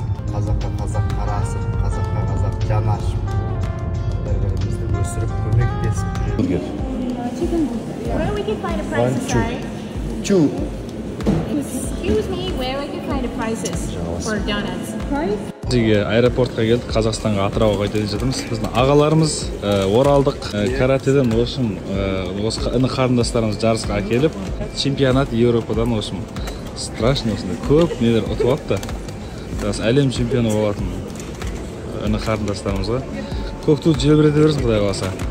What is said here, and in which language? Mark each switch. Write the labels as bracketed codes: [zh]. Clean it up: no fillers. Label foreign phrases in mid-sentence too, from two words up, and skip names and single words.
[kk] Қазаққа қазақ қарасып, қазаққа қазақ жаны ашып, бір-бірімізді өсіріп, көмектесіп жүрген. [en] Where we can find the prices, sorry? Excuse me, where we can find the prices for donuts? Price? [kk] Бізге аэропортқа келдік, Қазақстанға, Атырауға қайтып жатырмыз. Біздің ағаларымыз оралдық каратеден осы іні қарындастарымыз жарысқа әкеліп, чемпионат Еуропадан страшный көп нелер ұтып алды. Әлем чемпионы болатын іні қарындастарымызға көк туды желбірете берсін, Құдай қаласа.